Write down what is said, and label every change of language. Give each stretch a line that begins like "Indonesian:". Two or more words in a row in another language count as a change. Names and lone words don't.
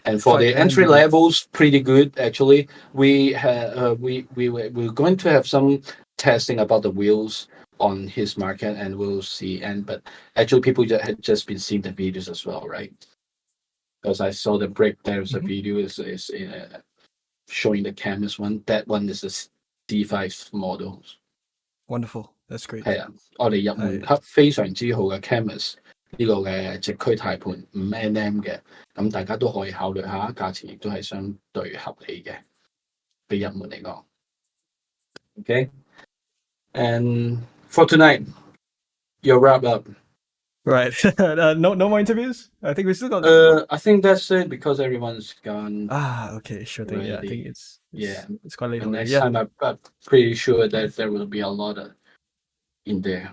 English: And for the entry levels, pretty good actually. We're going to have some testing about the wheels on his market, and we'll see. But actually, people had just been seeing the videos as well, right? Because I saw the break. There's a video is showing the Camus one. That one is a C5 model. Wonderful. That's great.
Cantonese: 係啊，我哋入門級非常之好嘅 Camus 呢個嘅直驅軚盤5 nm 嘅，咁大家都可以考慮下，價錢亦都係相對合理嘅，比入門嚟講。
English: Okay, and for tonight, your wrap up. Right. No more interviews? I think we still got. I think that's it because everyone's gone. Okay, sure thing. Yeah, I think it's quite late. And next Yeah. time, I'm pretty sure that there will be a lot in there.